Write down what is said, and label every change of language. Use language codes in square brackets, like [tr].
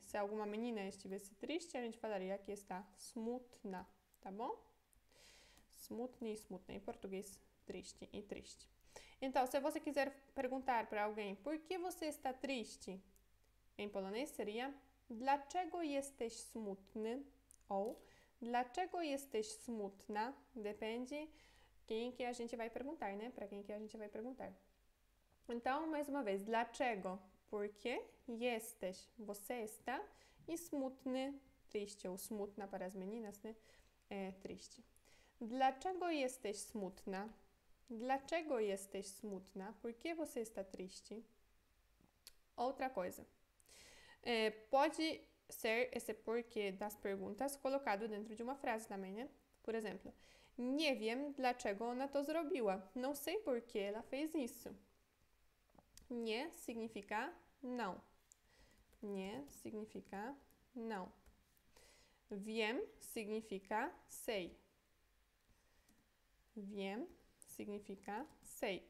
[pt] Se alguma menina estivesse triste, a gente falaria que está smutna, tá bom? Smutny e smutna, em português, triste e triste. Então, se você quiser perguntar para alguém por que você está triste, em polonês seria [pl] dlaczego jesteś smutny? [pt] Ou [pl] dlaczego jesteś smutna? [pt] Depende quem que a gente vai perguntar, né? Para quem que a gente vai perguntar. Então, mais uma vez, dlaczego? Porque jesteś, você está, e smutny, triste, ou smutna para as meninas, né? É triste. [pl] Dlaczego jesteś smutna? Dlaczego jesteś smutna? [pt] Por que você está triste? Outra coisa. Pode ser esse porquê das perguntas colocado dentro de uma frase também, né? Por exemplo, [pl] nie wiem, dlaczego ona to zrobiła. [pt] Não sei por que ela fez isso. Nie significa não. Nie significa não. Wiem significa sei. Wiem significa sei.